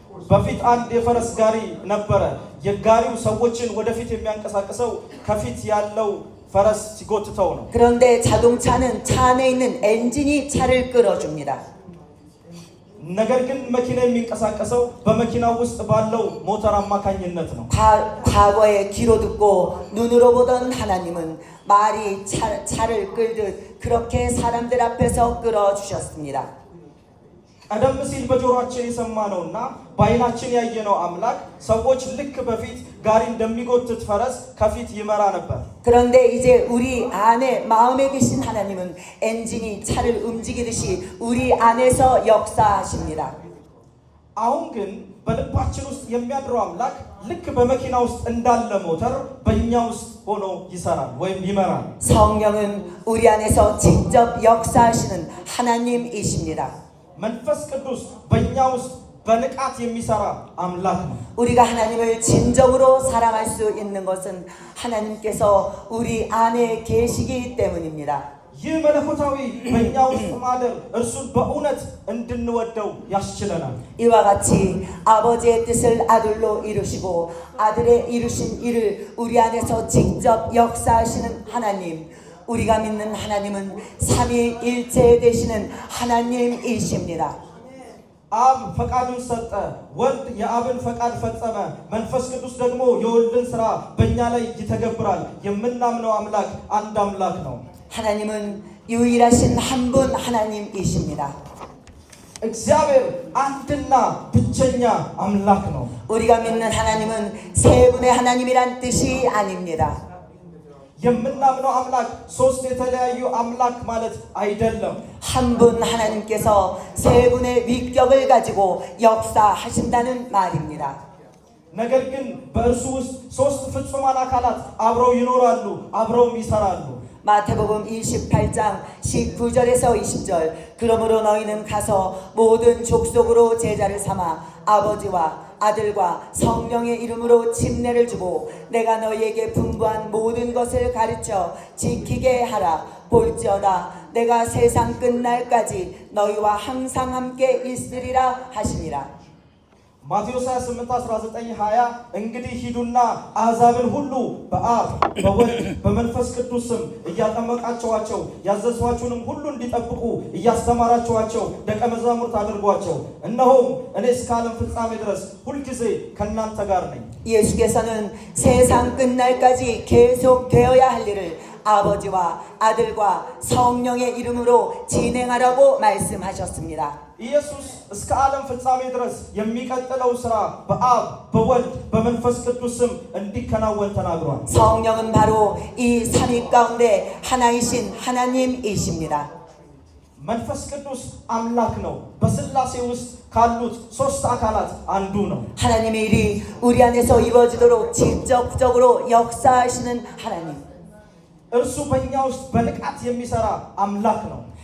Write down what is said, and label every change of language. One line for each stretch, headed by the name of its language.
Amharic: በፊት አንድ የፈረስ ጋሪ ነበረ። የጋሪው ሰዎችን ወደፊት የሚያንቀሳቅሰው ከፊት ያለው ፈረስ ሲጎትተው ነው።
Korean: 그런데 자동차는 차 안에 있는 엔진이 차를 끌어줍니다.
Amharic: ነገር ግን መኪና የሚንቀሳቀሰው በመኪናው ውስጥ ባለው ሞተር አማካኝነት ነው።
Korean: 과거에 귀로 듣고 눈으로 보던 하나님은 말이 차를 끌듯 그렇게 사람들 앞에서 끌어주셨습니다.
Amharic: ቀደም ሲል በጆሮአችን የሰማነውና በዓይናችን ያየነው አምላክ ሰዎች ልክ በፊት ጋሪ እንደሚጎትት ፈረስ ከፊት ይመራ ነበር።
Korean: 그런데 이제 우리 안에 마음에 계신 하나님은 엔진이 차를 움직이듯이 우리 안에서 역사하십니다.
Amharic: አሁን ግን በልባችን ውስጥ የሚያድረው አምላክ ልክ በመኪና ውስጥ እንዳለ ሞተር በእኛ ውስጥ ሆኖ ይሰራል ወይም ይመራል።
Korean: 성령은 우리 안에서 직접 역사하시는 하나님이십니다.
Amharic: መንፈስ ቅዱስ በእኛ ውስጥ በንቃት የሚሰራ አምላክ ነው።
Korean: 우리가 하나님을 진정으로 사랑할 수 있는 것은 하나님께서 우리 안에 계시기 때문입니다.
Amharic: ይህ መለኮታዊ በእኛ ውስጥ ማደር እርሱን በእውነት እንድንወደው ያስችለናል።
Korean: 이와 같이 아버지의 뜻을 아들로 이루시고 아들의 이루신 일을 우리 안에서 직접 역사하시는 하나님, 우리가 믿는 하나님은 삼위일체 되시는 하나님이십니다.
Amharic: አብ ፈቃዱን ሰጠ፣ ወልድ የአብን ፈቃድ ፈጸመ፣ መንፈስ ቅዱስ ደግሞ የወልድን ሥራ በእኛ ላይ ይተገብራል። የምናምነው አምላክ አንድ አምላክ ነው።
Korean: 하나님은 유일하신 한 분 하나님이십니다.
Amharic: እግዚአብሔር አንድና ብቸኛ አምላክ ነው።
Korean: 우리가 믿는 하나님은 세 분의 하나님이란 뜻이 아닙니다.
Amharic: የምናምነው አምላክ ሶስት የተለያዩ አምላክ ማለት አይደለም።
Korean: 한 분 하나님께서 세 분의 위격을 가지고 역사하신다는 말입니다.
Amharic: ነገር ግን በእርሱ ውስጥ ሶስት ፍጹማን አካላት አብረው ይኖራሉ፣ አብረውም ይሰራሉ።
Korean: 마태복음 28장 19절에서 20절 그러므로 너희는 가서 모든 족속으로 제자를 삼아 아버지와 아들과 성령의 이름으로 침례를 주고 내가 너희에게 분부한 모든 것을 가르쳐 지키게 하라. 볼지어다 내가 세상 끝날까지 너희와 항상 함께 있으리라 하시니라.
Amharic: ማቴዎስ 28:19-20 እንግዲህ ሂዱና አሕዛብን ሁሉ በአብ በወልድ በመንፈስ ቅዱስ ስም እያጠመቃቸዋቸው ያዘዝኋችሁንም ሁሉ እንዲጠብቁ እያስተማራችኋቸው ደቀ መዛሙርት አድርጓቸው። እነሆም እኔ እስከ ዓለም ፍጻሜ ድረስ ሁልጊዜ ከእናንተ ጋር ነኝ።
Korean: 예수께서는 세상 끝날까지 계속 되어야 할 일을 아버지와 아들과 성령의 이름으로 진행하라고 말씀하셨습니다.
Amharic: ኢየሱስ እስከ ዓለም ፍጻሜ ድረስ የሚቀጥለው ሥራ በአብ በወልድ በመንፈስ ቅዱስ ስም እንዲከናወን ተናግሯል።
Korean: 성령은 바로 이 삼위 가운데 하나이신 하나님이십니다.
Amharic: መንፈስ ቅዱስ አምላክ ነው። በሥላሴ ውስጥ ካሉት ሶስት አካላት አንዱ ነው።
Korean: 하나님의 일이 우리 안에서 이루어지도록 직접적으로 역사하시는 하나님.
Amharic: እርሱ በእኛ ውስጥ በንቃት የሚሰራ አምላክ ነው።